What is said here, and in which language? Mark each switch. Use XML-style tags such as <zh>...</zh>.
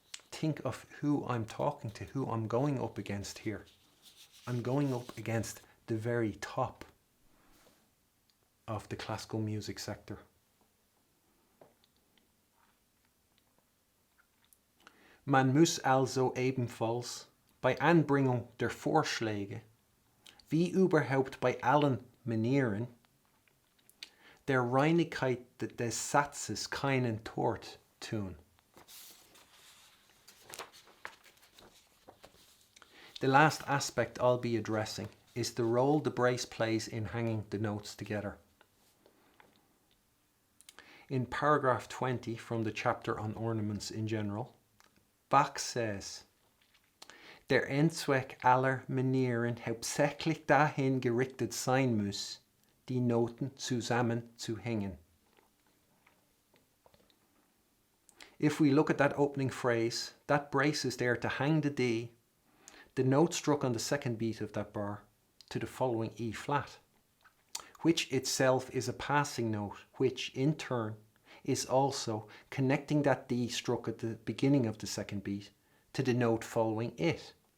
<en>Think of who I'm talking to, who I'm going up against here. I'm going up against the very top of the classical music sector.</en> <de>Man muss also ebenfalls bei Anbringung der Vorschläge, wie überhaupt bei allen Manieren, der Reinigkeit des Satzes keinen Tort tun.</de> <en>The last aspect I'll be addressing is the role the brace plays in hanging the notes together. In paragraph 20 from the chapter on ornaments in general, Bach says,</en> <de>Der Endzweck aller Manieren hauptsächlich dahin gerichtet sein muss, die Noten zusammenzuhängen.</de> <en>If we look at that opening phrase, that brace is there to hang the D, the note struck on the second beat of that bar, to the following E flat, which itself is a passing note, which in turn is also connecting that D struck at the beginning of the second beat to the note following it.</en>